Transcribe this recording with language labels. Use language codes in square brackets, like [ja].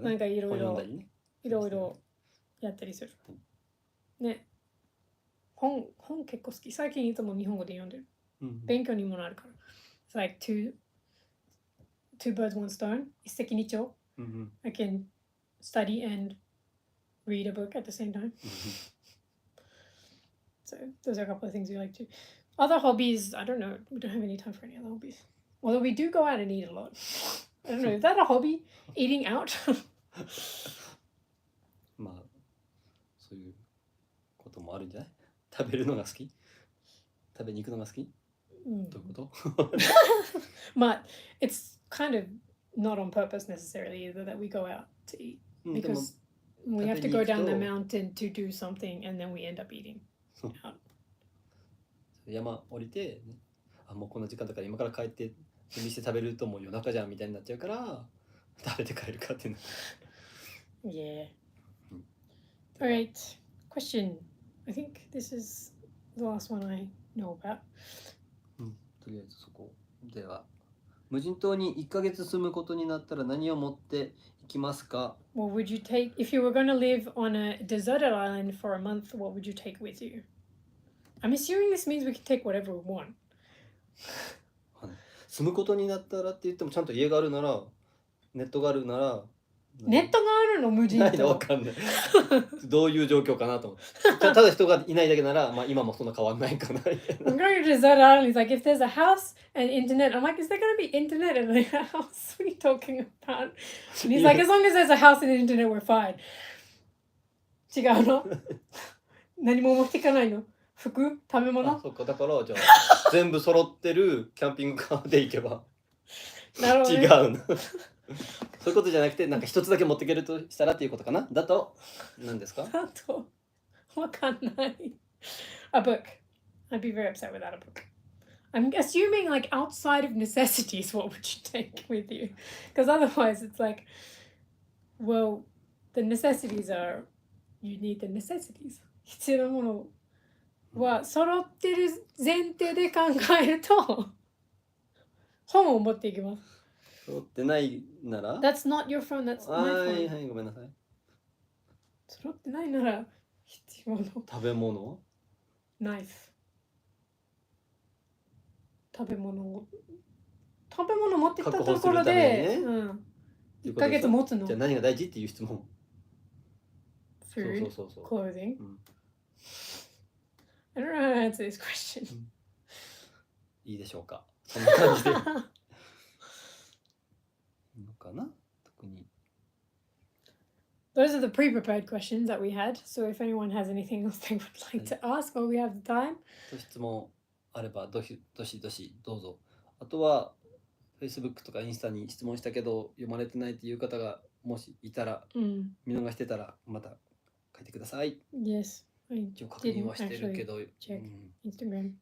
[ja] なんかいろいろいろいろろやったりする、ね。本結構好き。最近いつも日本語で読んでる、勉強にもなるから。 [en] It's like two birds one stone. [ja] 一石二鳥、 [en] I can study and read a book at the same time. So those are a couple of things we like to. Other hobbies, I don't know. We don't have any time for any other hobbies. Although we do go out and eat a lot. I don't know. Is that a hobby? Eating out? [ja] まあそういうこともあるんじゃない？食べるのが好き？食べに行くのが好き？どういうこと？ [en] まあ it's kind of not on purpose necessarily either that we go out to eat because we have to go down the mountain to do something and then we end up eating. [ja] 山降りて、ね、もうこの時間だから今から帰って準備して食べるともう夜中じゃんみたいになっちゃうから食べて帰るかっていうの。 [en] Yeah. Alright. Question. I think this is the last one I know about. [ja] とりあえずそこでは無人島に1ヶ月住むことになったら何を持っていきますか？ [en] What would you take if you were going to live on a deserted island for a month? What would you take with you? I'm assuming this means we can take whatever we want. [ja] 住むことになったらって言ってもちゃんと家があるなら、ネットがあるなら。ネットがあるの無人島。ないのわかんない。どういう状況かなと思って。ただ人がいないだけなら、まあ今もそんな変わんないかなみたいな。 [en] I'm going to desert island. He's like, if there's a house and internet, I'm like, is there going to be internet in the house? What are you talking about? And he's like, as long as there's a house and internet, we're fine. [ja] 違うの？何も持っていかないの？服？食べ物？そっか、だからじゃあ全部揃ってるキャンピングカーで行けば。なるほど、ね。違うの。そういうことじゃなくて、なんか一つだけ持っていけるとしたらっていうことかな。だと何ですか？だとわかんない。 [en] A book. I'd be very upset without a book. I'm assuming like outside of necessities, what would you take with you? Because otherwise it's like, well, the necessities are, you need the necessities. [ja] 必要なものは揃ってる前提で考えると本を持っていきます。揃ってないなら [en] That's not your phone, that's my phone. [ja] はいはい、ごめんなさい。揃ってないなら必要な食べ物？ナイフ。食べ物持ってったところで、1ヶ月持つの。じゃあ何が大事っていう質問。 [en] Food, [ja] そう。 [en] clothing. I don't know how to answer this question. [ja] いいでしょうか。そんな感じで。いいのかな？特に。 [en] Those are the pre-prepared questions that we had. So if anyone has anything else they would like to ask while we have the time. [ja] 質問あればどしどしどうぞ。あとは Facebook とかインスタに質問したけど読まれてないっていう方がもしいたら、見逃してたらまた書いてください。 [en] Yes, I [ja] 一応確認 [en] didn't [ja] はしてるけ [en] actually [ja] ど、 [en] check Instagram.